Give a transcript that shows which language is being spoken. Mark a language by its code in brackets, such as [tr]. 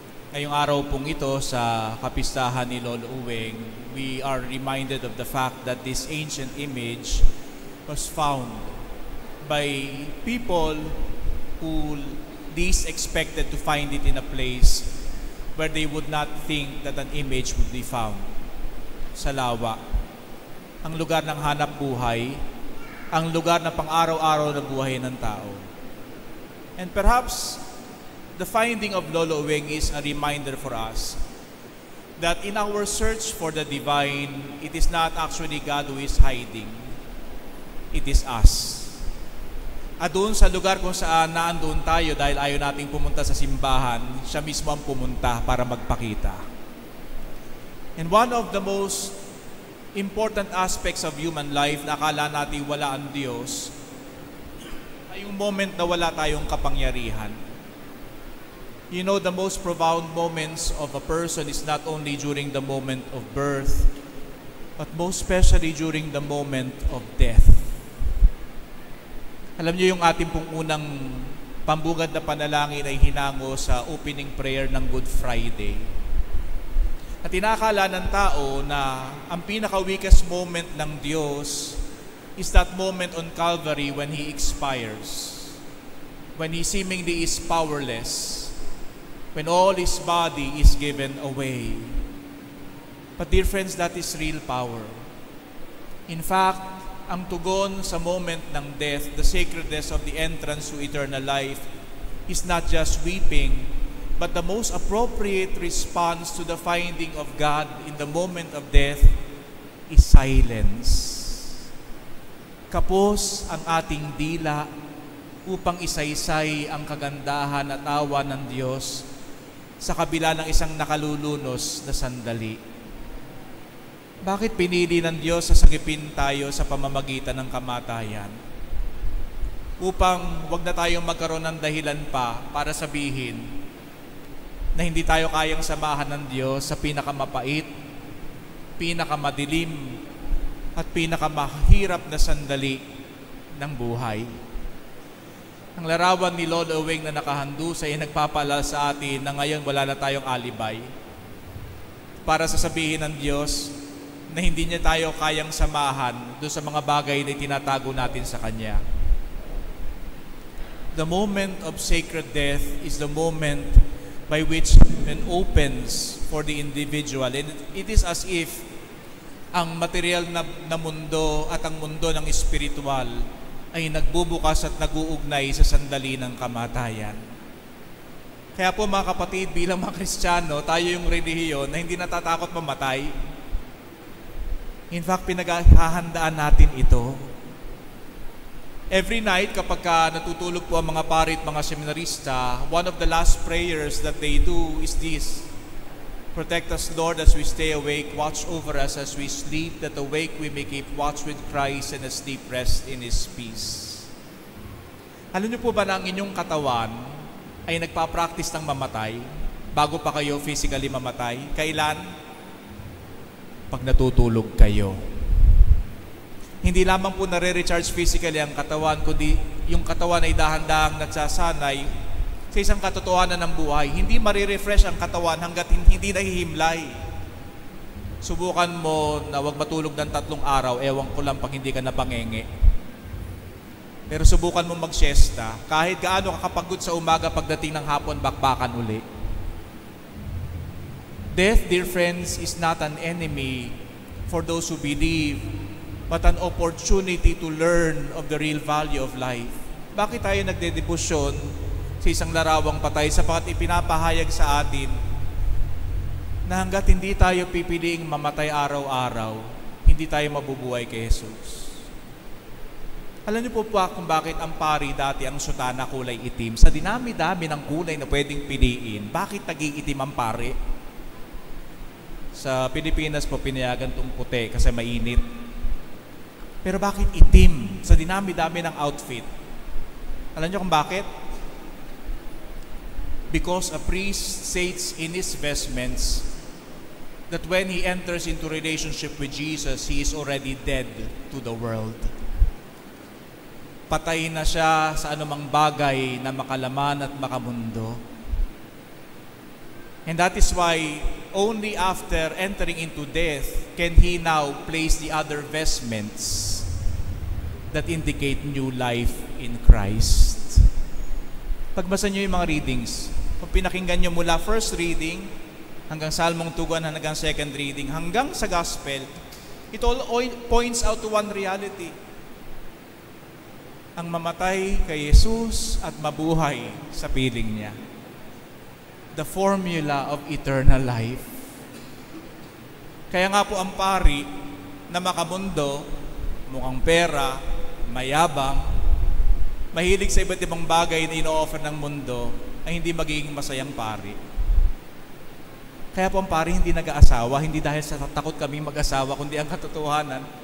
[tl] Ngayong araw pong ito sa kapistahan ni Lolo Uweng, [en] we are reminded of the fact that this ancient image was found by people who least expected to find it in a place where they would not think that an image would be found. [tl] Sa lawa, ang lugar ng hanap buhay, ang lugar na pang-araw-araw na buhay ng tao. [en] And perhaps the finding of Lolo Uweng is a reminder for us that in our search for the divine, it is not actually God who is hiding. It is us. [tl] At doon sa lugar kung saan naandoon tayo dahil ayaw nating pumunta sa simbahan, siya mismo ang pumunta para magpakita. [en] And one of the most important aspects of human life [tl] na akala natin wala ang Diyos ay yung moment na wala tayong kapangyarihan. [en] You know, the most profound moments of a person is not only during the moment of birth, but most especially during the moment of death. [tl] Alam niyo yung ating pong unang pambungad na panalangin ay hinango sa [en] opening prayer [tl] ng Good Friday. At inakala ng tao na ang pinaka-weakest moment ng Diyos [en] is that moment on Calvary when He expires, when He seemingly is powerless, when all His body is given away. But dear friends, that is real power. In fact, [tl] ang tugon sa moment ng death, [en] the sacredness of the entrance to eternal life, is not just weeping, but the most appropriate response to the finding of God in the moment of death is silence. [tl] Kapos ang ating dila upang isaysay ang kagandahan at awa ng Diyos sa kabila ng isang nakalulunos na sandali. Bakit pinili ng Diyos sa sagipin tayo sa pamamagitan ng kamatayan? Upang wag na tayong magkaroon ng dahilan pa para sabihin na hindi tayo kayang samahan ng Diyos sa pinakamapait, pinakamadilim, at pinakamahirap na sandali ng buhay. Ang larawan ni Lolo Uweng na nakahandusay ay nagpapaalala sa atin na ngayon wala na tayong alibay para sasabihin ng Diyos na hindi niya tayo kayang samahan doon sa mga bagay na tinatago natin sa Kanya. [en] The moment of sacred death is the moment by which it opens for the individual. And it is as if [tl] ang material na mundo at ang mundo ng espiritual ay nagbubukas at nag-uugnay sa sandali ng kamatayan. Kaya po mga kapatid, bilang mga Kristiyano, tayo yung relihiyon na hindi natatakot mamatay. [en] In fact, [tl] pinaghahandaan natin ito. [en] Every night, [tl] kapag natutulog po ang mga pari at mga seminarista, [en] one of the last prayers that they do is this: protect us, Lord, as we stay awake. Watch over us as we sleep, that awake we may keep watch with Christ and asleep rest in His peace. [tl] Alam niyo po ba na ang inyong katawan ay nagpa-practice ng mamatay bago pa kayo physically mamatay? Kailan? Pag natutulog kayo. Hindi lamang po nare-recharge physically ang katawan, kundi yung katawan ay dahan-dahang nagsasanay sa isang katotohanan ng buhay. Hindi marirefresh ang katawan hanggat hindi nahihimlay. Subukan mo na wag matulog ng 3 araw, ewan ko lang pag hindi ka napangenge. Pero subukan mo mag-siesta, kahit gaano kakapagod sa umaga, pagdating ng hapon, bakbakan uli. [en] Death, dear friends, is not an enemy for those who believe, but an opportunity to learn of the real value of life. [tl] Bakit tayo nagdedebosyon sa isang larawang patay? Sapagat ipinapahayag sa atin na hanggat hindi tayo pipiliing mamatay araw-araw, hindi tayo mabubuhay kay Jesus. Alam niyo po kung bakit ang pari dati ang sutana kulay itim? Sa dinami-dami ng kulay na pwedeng piliin, bakit nag-iitim ang pari? Sa Pilipinas po, pinayagan itong puti kasi mainit. Pero bakit itim sa dinami-dami ng outfit? Alam niyo kung bakit? [en] Because a priest says in his vestments that when he enters into relationship with Jesus, he is already dead to the world. [tl] Patay na siya sa anumang bagay na makalaman at makamundo. [en] And that is why only after entering into death can he now place the other vestments that indicate new life in Christ. [tl] Pagbasa nyo yung mga readings, kung pinakinggan nyo mula first reading hanggang Salmong Tuguan hanggang second reading, hanggang sa Gospel, [en] it all points out to one reality. [tl] Ang mamatay kay Jesus at mabuhay sa piling niya. [en] The formula of eternal life. [tl] Kaya nga po ang pari na makamundo, mukhang pera, mayabang, mahilig sa iba't ibang bagay na ino-offer ng mundo, ay hindi magiging masayang pari. Kaya po ang pari hindi nag-aasawa, hindi dahil sa takot kami mag-asawa, kundi ang katotohanan.